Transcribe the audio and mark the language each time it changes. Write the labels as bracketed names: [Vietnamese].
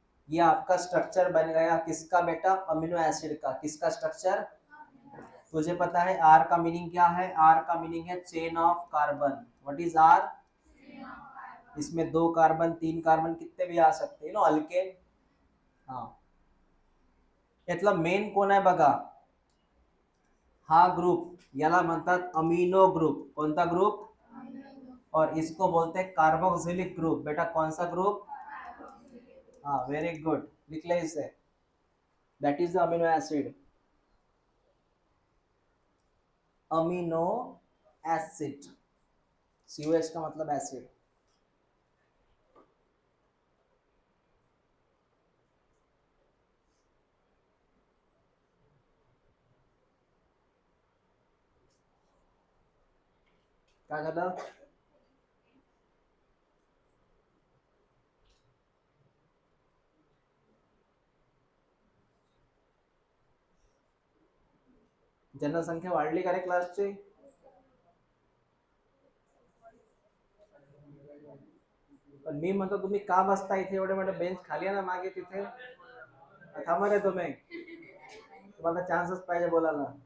[Hindi] ये आपका स्ट्रक्चर बन गया किसका बेटा? अमीनो एसिड का। किसका स्ट्रक्चर? तुझे पता है आर का मीनिंग क्या है? आर का मीनिंग है chain of carbon. [English] What is R? [Hindi] इसमें 2 कार्बन 3 कार्बन कितने भी आ सकते हैं, नो अल्केन। [Marathi] हाँ, यातला मेन कोण आहे बघा, हा ग्रुप याला म्हणतात अमीनो ग्रुप। कोणता ग्रुप? [Hindi] और इसको बोलते हैं कार्बोक्सिलिक ग्रुप। बेटा कौन सा ग्रुप? हाँ, वेरी गुड, लिख ले इसे, [English] That is the amino acid. [Hindi] Amino acid, COH का मतलब एसिड। [Marathi] क्या झालं? जनसंख्या वाढली का रे क्लासची? पण मी म्हणतो तुम्ही का बसता इथे? एवढे मोठे बेंच खाली आहे ना मागे तिथे, थांबा रे तुम्ही, तुम्हाला चान्सच पाहिजे बोलायला.